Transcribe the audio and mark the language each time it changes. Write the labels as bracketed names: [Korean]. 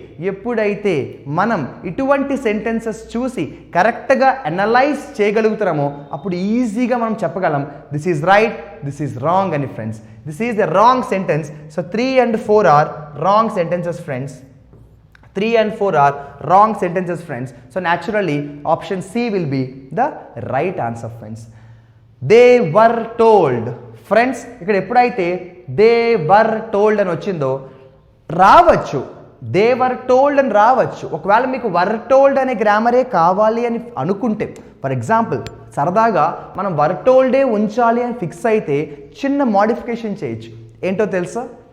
[Telugu] ఎప్పుడైతే మనం ఇటువంటి సెంటెన్సెస్ చూసి కరెక్ట్గా అనలైజ్ చేయగలుగుతామో అప్పుడు ఈజీగా మనం చెప్పగలం [English] this is right, this is wrong [Telugu] అని friends. [English] This is the wrong sentence. So 3 and 4 are wrong sentences friends. 3 and 4 are wrong sentences friends. So naturally option C will be the right answer friends. They were told. [Telugu] Friends ఇక్కడ ఎప్పుడైతే they were told అని వచ్చిందో రావచ్చు, they were told అని రావచ్చు. ఒకవేళ మీకు were told అనే గ్రామరే కావాలి అని అనుకుంటే, ఫర్ ఎగ్జాంపుల్ సరదాగా మనం వర్ టోల్డే ఉంచాలి అని ఫిక్స్ అయితే చిన్న మోడిఫికేషన్ చేయొచ్చు. ఏంటో తెలుసా?